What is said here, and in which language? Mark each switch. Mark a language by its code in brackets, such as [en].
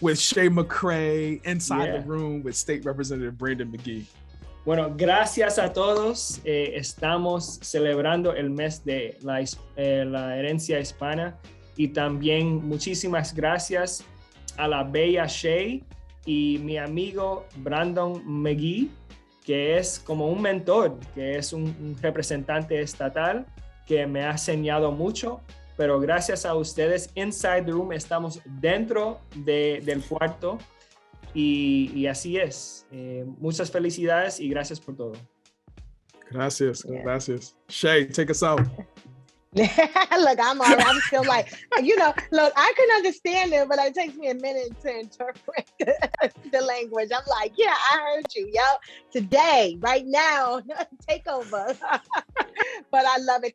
[en] With Shay McCray inside the room with State Representative Brandon McGee. [es] Bueno, gracias a todos. Estamos celebrando el mes de la herencia hispana, y también muchísimas gracias a la bella Shay y mi amigo Brandon McGee, que es como un mentor, que es un representante estatal que me ha enseñado mucho, pero gracias a ustedes, Inside the Room, estamos dentro del cuarto, y así es. Muchas felicidades y gracias por todo. [en] Gracias. Shay, take us out. Look, I'm still like, look, I can understand it, but it takes me a minute to interpret the language. I'm like, yeah, I heard you, yo. Today, right now, take over. But I love it.